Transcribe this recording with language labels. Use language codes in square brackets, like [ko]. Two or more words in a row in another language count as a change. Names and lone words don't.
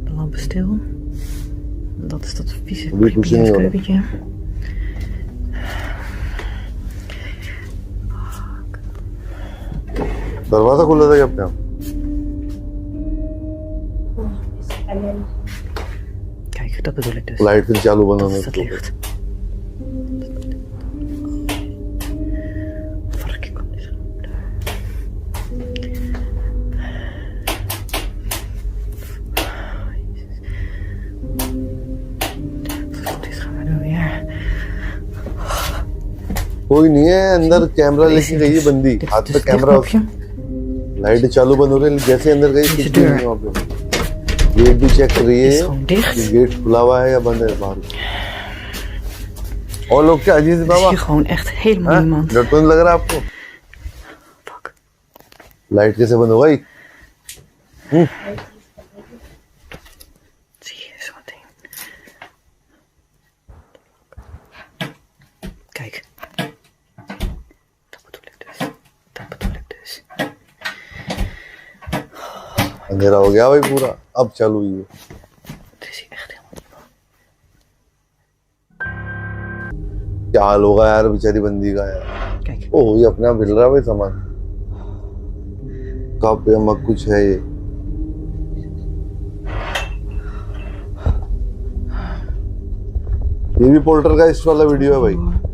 [nl] open stil. Dat is dat vieze keukentje. [hi] दरवाजा खुला था क्या अपने आप? [nl] Kijk, dat bedoel ik dus. [hi] लाइट फिर चालू बंद होने [nl] Dat is het licht. Vark, kom eens op daar. Dit gaan we doen weer. [hi] कोई नहीं है अंदर, कैमरा लेके गई है बंदी, हाथ पे कैमरा, लाइट चालू बंद हो रही है, जैसे अंदर गई कुछ भी नहीं वहाँ पे। गेट भी चेक कर रही है कि गेट खुला हुआ है या बंद है बाहर। और लोग क्या अजीज बाबा, [nl] gewoon echt helemaal niemand. [hi] डर तो नहीं लग रहा आपको? लाइट कैसे बंद हो गई? [nl] Zie je zo meteen. Kijk. Dat bedoel ik dus. [hi] अंधेरा हो गया भाई पूरा, अब चालू हुई है। [nl] Het is hier echt helemaal niemand. [hi] क्या हाल होगा यार बेचारी बंदी का यार। [nl] Kijk. [hi] ओह ये अपने आप मिल रहा है भाई सामान, कप या मग कुछ है ये। ये भी पोल्टरगाइस्ट वाला वीडियो है भाई।